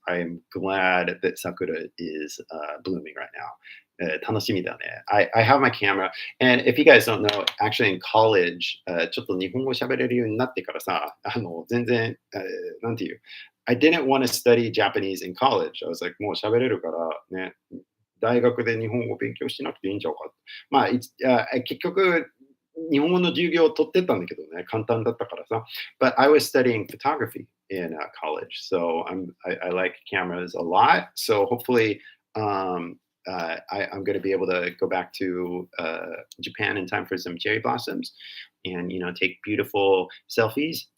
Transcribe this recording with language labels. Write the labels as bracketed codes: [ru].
[en] I am glad that sakura is blooming right now. [ja] 楽しみだね. [en] I have my camera. And if you guys don't know, actually in college, [ja] ちょっと日本語喋れるようになってからさ、全然、なんていう、 [en] I didn't want to study Japanese in college. I was like, [ja] もう喋れるからね、大学で日本語勉強しなくていいんちゃうか。まあ、結局、日本語の授業を取ってたんだけどね、簡単だったからさ。 [en] But I was studying photography in college. So I like cameras a lot. So hopefully, I'm going to be able to go back to Japan in time for some cherry blossoms and, take beautiful selfies.